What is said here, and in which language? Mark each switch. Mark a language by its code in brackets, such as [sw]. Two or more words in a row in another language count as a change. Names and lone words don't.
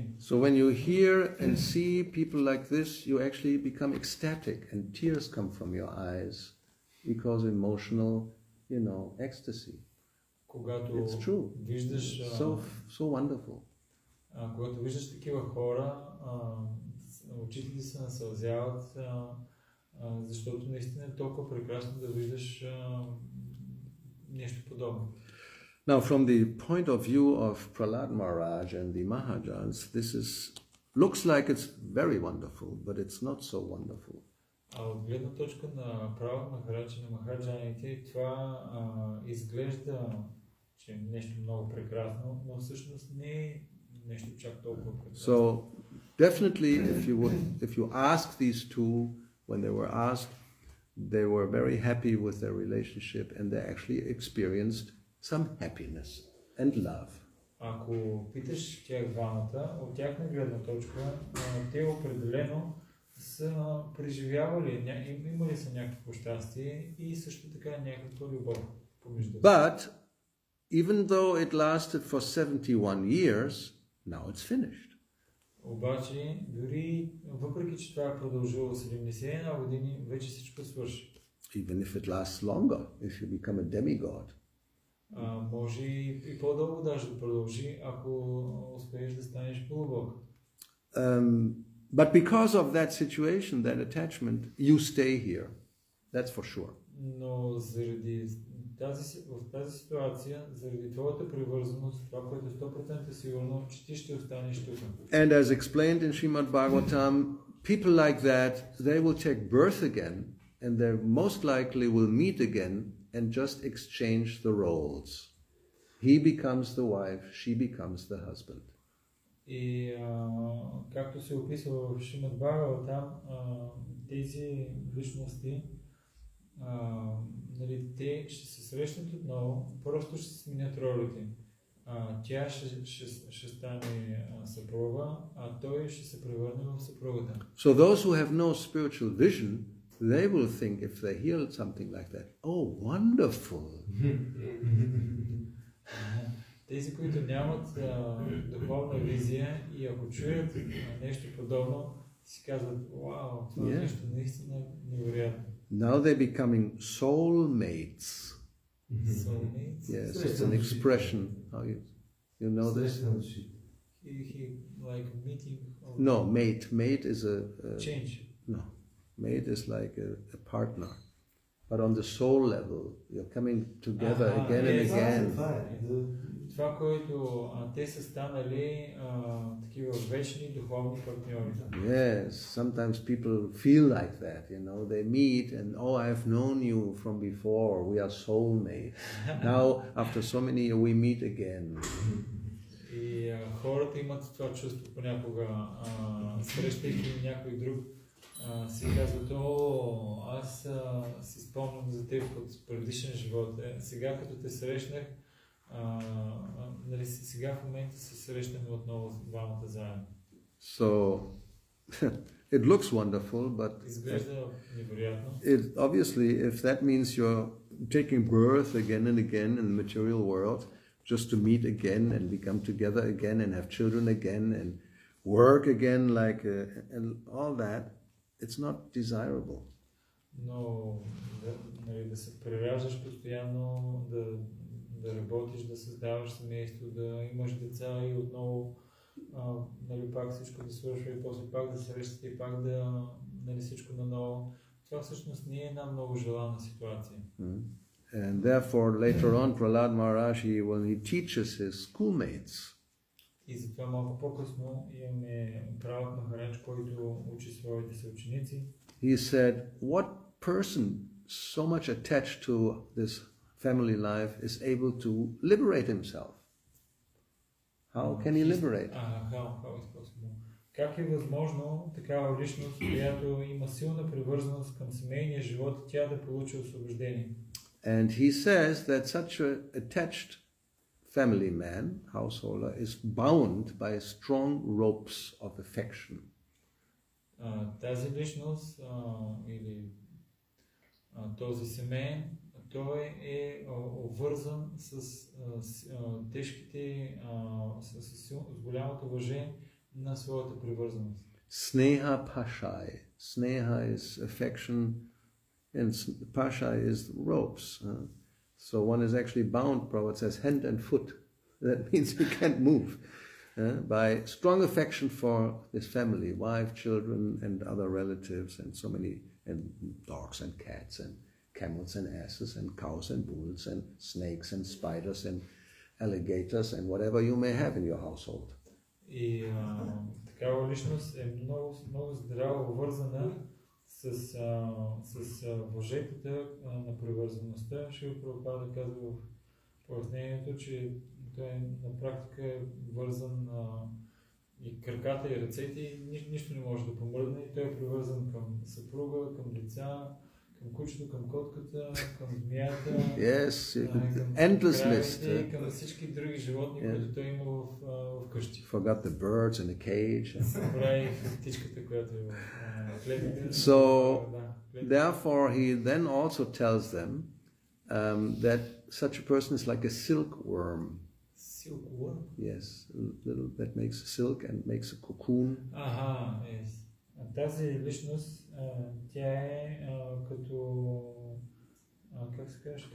[en] So when you hear and see people like this, you actually become ecstatic and tears come from your eyes because emotional, you know, ecstasy. [bg] Когато [en] It's true. [bg] виждаш [en] so wonderful. [bg] Когато виждаш такива хора, очите ти се насълзяват, защото наистина е толкова прекрасно да виждаш нещо подобно. [en] Now, from the point of view of Prahlad Maharaj and the Mahajans, this looks like it's very wonderful, but it's not so wonderful. [bg] От гледна точка на Пралад Махарадж и на Махараджаните, това изглежда, че е нещо много прекрасно, но всъщност не е нещо чак толкова прекрасно. [en] So, definitely, if you ask these two, when they were asked, they were very happy with their relationship and they actually experienced some happiness and love. [bg] Ако питаш тях двамата, от тяхна гледна точка, те определено са преживявали, имали са някакво щастие и също така някаква любов помежду. [en] But even though it lasted for 71 years, now it's finished. [bg] Обаче, дори въпреки че това е продължило 71 години, вече всичко свърши. [en] Even if it lasts longer, if you become a demigod. [bg] Може и по-дълго даже да продължи, ако успееш да станеш полубог. [en] But because of that situation, that attachment, you stay here. That's for sure. [bg] Но заради в тази ситуация, заради твоята привързаност, това, което 100% сигурно, че ти ще останеш тук. [en] And as explained in Srimad Bhagavatam, people like that, they will take birth again, and they most likely will meet again and just exchange the roles. He becomes the wife, she becomes the husband. [bg] И както се описва в Шримад Бхагаватам, тези личности, нали, те ще се срещнат отново, просто ще се сменят ролите. Тя ще стане съпруга, а той ще се превърне в съпругата. [en] So those who have no spiritual vision, they will think if they hear something like that, oh, wonderful. [bg] Тези, които нямат духовна визия и ако чуят нещо подобно, си казват, вау, това е нещо наистина невероятно. [en] Now they're becoming soulmates. Soulmates? Yes, it's an expression. How you know this? He like meeting. No, mate. Mate is a change. No, mate is like a partner. But on the soul level, you're coming together again and again. [bg] Това, което те са станали такива вечни духовни партньори. [en] Yes, sometimes people feel like that, you know. They meet and, oh, I've known you from before. We are soulmates. Now, after so many years, we meet again. [bg] И хората имат това чувство понякога, срещайки някой друг, си казват, о, аз си спомням за теб от предишен живот. Сега като те срещнах, нали, сега в момента се срещаме отново с двамата заедно. [en] So, it looks wonderful, but [bg] изглежда невероятно. [en] Obviously, if that means you're taking birth again and again in the material world, just to meet again and become together again and have children again and work again and all that, it's not desirable. [bg] Но да се прераждаш постоянно, да да работиш, да създаваш семейство, да имаш деца и отново нали, пак всичко да свършва и после пак да срещате и пак да нали, всичко наново. Това всъщност не е една много желана ситуация. [en] And therefore later on Prahlad Maharaj, when he teaches his schoolmates, [bg] и затова малко по-късно имаме Пралад Махарадж, който учи своите съученици. [en] He said, what person so much attached to this family life is able to liberate himself? How can he liberate? How is possible? [bg] Как е възможно такава личност, която има силна привързаност към семейния живот, тя да получи освобождение? [en] And he says that such an attached family man, householder, is bound by strong ropes of affection. [bg] Тази личност или този семейен, той е обвързан с тежките, с голямото уважение на своята привързаност. [sa] Снеха Pashai. [en] Sneha is affection, and Pasha is ropes. So one is actually bound, Prabhupada says, hand and foot. That means you can't move. By strong affection for this family, wife, children, and other relatives, and so many, and dogs and cats, and camels and asses, and cows and bulls, and snakes and spiders, and alligators, and whatever you may have in your household. [bg] И такава личност е много здраво вързана с въжетата на привързаността. Шрила Прабхупада казва в пояснението, че той на практика е вързан и краката и ръцете и нищо не може да помръдне. И той е привързан към съпруга, към деца, към кучето, към котката, към змията, endless към всички други животни, които той има в къщи. [en] Forgot the birds in the cage. [bg] Забрави птичката, която е в клетката. [en] So, therefore, he then also tells them that such a person is like a silkworm. Silkworm? Yes, little that makes silk and makes a cocoon. Yes. [bg] Тази личност, тя е като как се казваш?